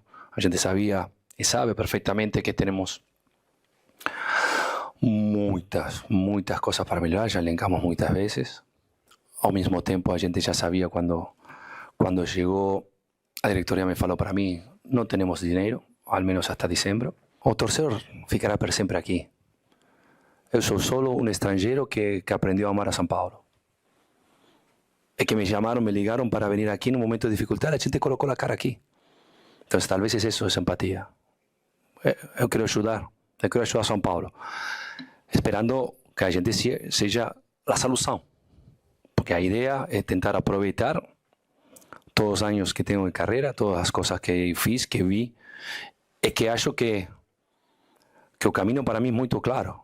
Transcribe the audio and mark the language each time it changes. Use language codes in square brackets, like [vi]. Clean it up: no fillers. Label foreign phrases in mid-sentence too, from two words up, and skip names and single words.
[es] La gente sabía y sabe perfectamente que tenemos muchas cosas para mejorar, ya elencamos muchas veces. Al mismo tiempo, la gente ya sabía cuando llegó, la directoria [pt] me falou [es] para mí, no tenemos dinero, al menos hasta diciembre. [pt] O torcedor ficará [es] para siempre aquí. Yo soy solo un extranjero que aprendió a amar a São Paulo. es que me llamaron, me ligaron para venir aquí en un momento de dificultad, la gente colocó la cara aquí. Entonces tal vez es eso, es empatía. [pt] Eu quero ajudar São Paulo, esperando que a gente seja a solução. Porque a ideia é tentar aproveitar todos os anos que tenho em carreira, todas as coisas que fiz, que vi, e que acho que o caminho para mim é muito claro.